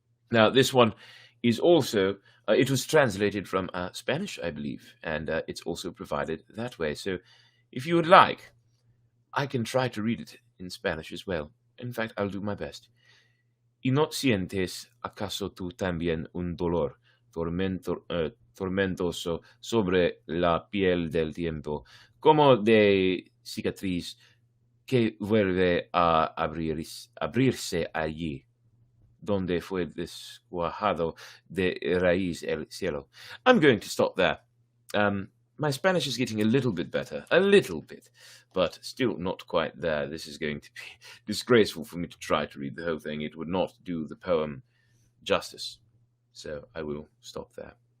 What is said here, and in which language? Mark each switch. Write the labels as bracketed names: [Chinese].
[English] Now, this one is also, it was translated from Spanish, I believe, and it's also provided that way. So if you would like, I can try to read it in Spanish as well. In fact, I'll do my best. [Spanish] ¿Y no sientes acaso tú también un dolor tormentoso sobre la piel del tiempo, como de cicatriz que vuelve a abrirse allí, donde fue desguajado de raíz el cielo? [English] I'm going to stop there. My Spanish is getting a little bit better, but still not quite there. This is going to be disgraceful for me to try to read the whole thing. It would not do the poem justice. So I will stop there.